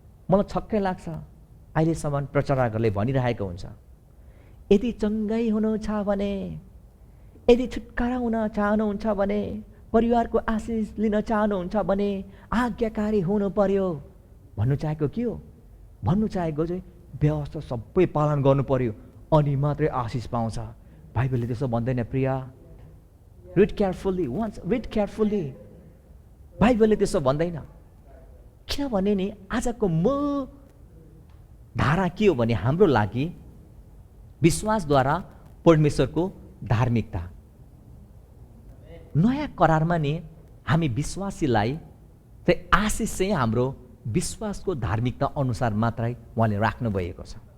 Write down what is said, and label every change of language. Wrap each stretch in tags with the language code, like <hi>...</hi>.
<ne>मलाई छक्कै लाग्छ, अहिलेसम्म प्रचारकहरूले भनिरहेको हुन्छ, यदि चङ्गाइ हुनु छ भने, यदि छुटकारा हुन चाहनुहुन्छ भने, परिवारको आशिष लिन चाहनुहुन्छ भने आज्ञाकारी हुनु पर्यो। भन्नु चाहेको के हो? भन्नु चाहेको चाहिँ व्यवस्था सबै पालन गर्नु पर्यो अनि मात्रै आशिष पाउँछ। बाइबलले त्यसो भन्दैन प्रिय।</ne> <en>Read carefully, once read carefully.</en> <ne>बाइबलले त्यसो भन्दैन। किनभने नि आजको मूल धारा के हो भने हाम्रो लागि विश्वासद्वारा परमेश्वरको धार्मिकता। नयाँ करारमा नि हामी विश्वासीलाई चाहिँ आशिष चाहिँ हाम्रो विश्वासको धार्मिकता अनुसार मात्रै उहाँले राख्नु भएको छ।</ne>